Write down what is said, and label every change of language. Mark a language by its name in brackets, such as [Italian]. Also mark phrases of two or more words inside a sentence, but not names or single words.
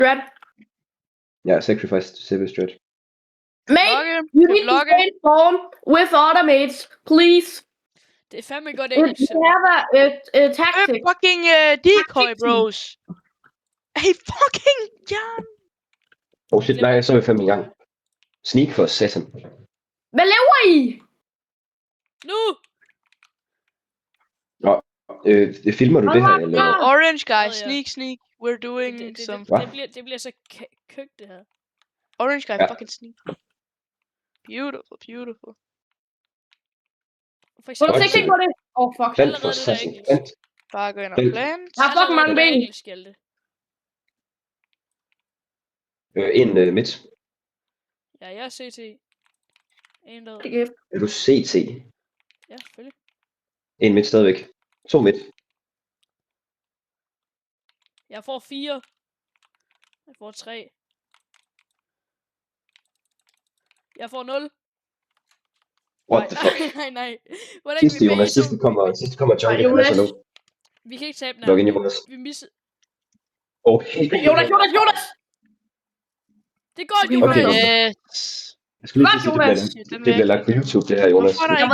[English] Dread. Ja, sacrifice to save his dread. Mate, [Danish] Logge. [English] you [Danish] Kan [English] need to [Danish] logge. [English] stay spawn with other mates, please. [Danish] Det er fandme godt [English] We [Danish] engelsk. [English] have a tactic. Fucking decoy, bros. Hey, fucking Jan. Oh shit, [Danish] nej, så er vi fandme i gang. Sneak for satan. Hvad laver I? Nu! Det filmer du det her, eller? [English] Orange guy, [Danish] Ja. [English] sneak. We're doing some... [Danish] Det bliver så køgt, det her. [English] Orange guy, [Danish] Ja. [English] fucking sneak. Beautiful. [Danish] For Hvor er eksempel, du ikke på det? Fuck. Plant for allerede det der satan. engelsk. Plant. Bare gå ind og Plant. plant. Der er fucking mange ben. Engelsk, Hjalte. En midt. Ja, jeg er CT. En død. Er du CT? Ja, selvfølgelig. En midt stadigvæk. 2 midt. Jeg får 4. Jeg får 3. Jeg får 0. [English] What the fuck? [Danish] Nej. Hvordan kan Sidste vi Jonas, sidste kommer Jungle, han er så nu. Vi kan ikke tabe den Log ind i her. vores. Vi misser. Okay. Jonas! Det går ikke, Okay, Jonas. [English] Yes. [Danish] Jeg skulle lige sige, Jonas. det bliver lagt på YouTube, det her, Jonas. Hvorfor er der Jeg var